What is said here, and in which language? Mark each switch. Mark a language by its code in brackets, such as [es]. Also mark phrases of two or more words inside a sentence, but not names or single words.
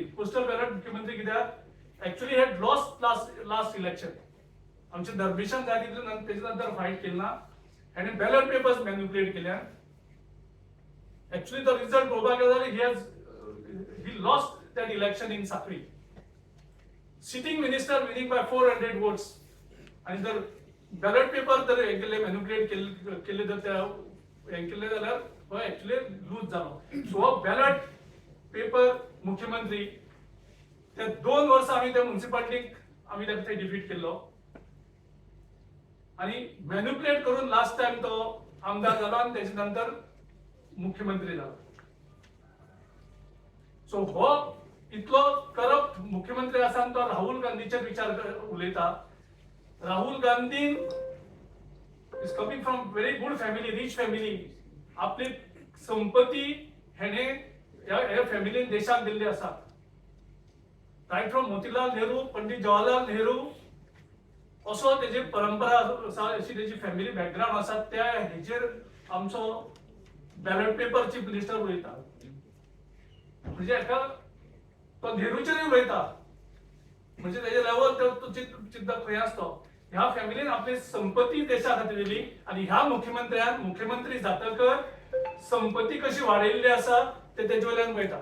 [en] postal ballot [kok] मुख्यमंत्री कित्याक [en] actually had lost last election. [kok] आमचे दरमिशान जाय तितले तेजे नंतर फायट केली ना. आनी [en] ballot papers [kok] मॅन्युप्युलेट केल्या. [en] actually the result [kok] पळोवपाक गेलो जाल्यार [en] he lost that election in Sakhali. sitting minister winning by 400 votes. [mr] आणि जर [en] ballot paper [mr] जर हे केले मॅन्युप्युलेट केले तर त्या हे केले जाल्यार हो [en] actually lose [mr] जालो. [kok] सो हो [en] ballot paper [kok] मुख्यमंत्री ते 2 वर्सां आमी त्या म्युनिसिपालिटीक आमी ते डिफीट केल्लो. [mr] आणि मॅन्युप्युलेट करून [en] last time [mr] तो आमदार जालो आणि त्याच्या नंतर मुख्यमंत्री जालो. [kok] सो हो इतलो करप्ट मुख्यमंत्री आसा तो राहुल गांधीचे विचार उलयता. [en] Rahul Gandhi is coming from very good family, rich family. [kok] आपली संपत्ती हेणे ह्या फॅमिलीन देशाक दिल्ली आसा. [en] right from [kok] मोतीलाल नेहरू, पंडित जवाहरलाल नेहरू असो तेजी परंपरा आसा, अशी तेजी [en] family background [kok] आसा, त्या हेजेर आमचो [en] ballot paper chief minister [kok] उलयता. म्हणजे हाका तो नेहरूचेरूय उलयता. म्हणजे तेजे लेवल तो चिंता खंय आसता. ह्या फॅमिलीन आपली संपत्ती देशा खातीर दिली आणि ह्या मुख्यमंत्र्यान मुख्यमंत्री जातकर संपत्ती कशी वाडयल्ली आसा ते तेजे वयल्यान पळयता.